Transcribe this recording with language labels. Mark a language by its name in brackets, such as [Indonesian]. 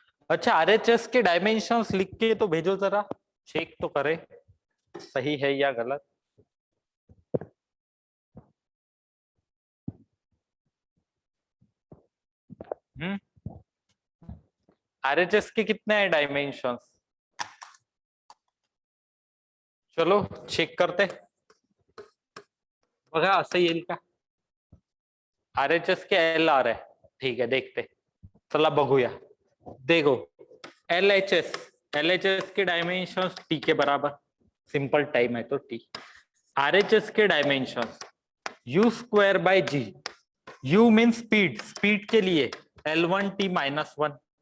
[Hindi] अच्छा, RHS के dimensions लिख के तो भेजो जरा, चेक तो करे सही है या गलत। RHS के कितने हैं डायमेंशंस? चलो चेक करते, [Marathi] बघा असं येईल का? [Hindi] RHS के L आ रहे, ठीक है देखते, [Marathi] चला बघूया। [Hindi] देखो LHS के डायमेंशंस T के बराबर, सिंपल टाइम है तो T। RHS के dimension u square by g, u mean speed, speed के लिए L1t माइनस 1